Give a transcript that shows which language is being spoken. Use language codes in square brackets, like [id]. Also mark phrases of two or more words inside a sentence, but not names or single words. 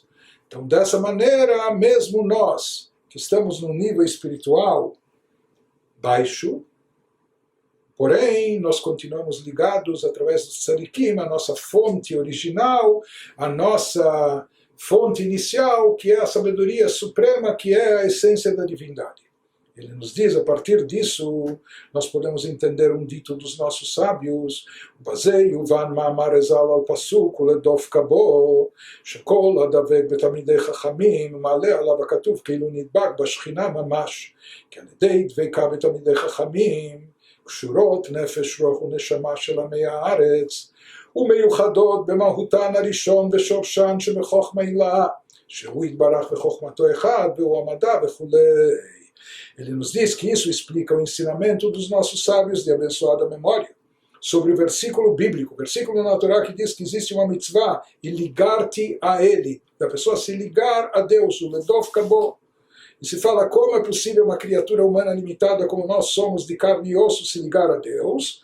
[pt] Então, dessa maneira, mesmo nós, que estamos num nível espiritual baixo, porém, nós continuamos ligados através do tzadikim, a nossa fonte original, a nossa fonte inicial, que é a sabedoria suprema, que é a essência da divindade. Ele nos diz, a partir disso, nós podemos entender um dito dos nossos sábios, [he] ובזה יובן מאמר רז"ל על פסוק ולדבקה בו, שכל הדבק בתלמידי חכמים, מעלה עליו הכתוב כאילו נדבק בשכינה ממש, כי על ידי דבקה בתלמידי חכמים, קשורות נפש רוח ונשמה של עמי הארץ, ומיוחדות במהותן הראשון ושורשן שבחוכמה הילאה, שהוא יתברך בחוכמתו אחד, והוא המדע וכולי. [pt] Ele nos diz que isso explica o ensinamento dos nossos sábios de abençoada memória sobre o versículo bíblico, o versículo na Torá que diz que existe uma mitzvah e ligar-te a ele, da pessoa se ligar a Deus, o [he] ולדבקה בו. [pt] E se fala como é possível uma criatura humana limitada como nós somos, de carne e osso, se ligar a Deus.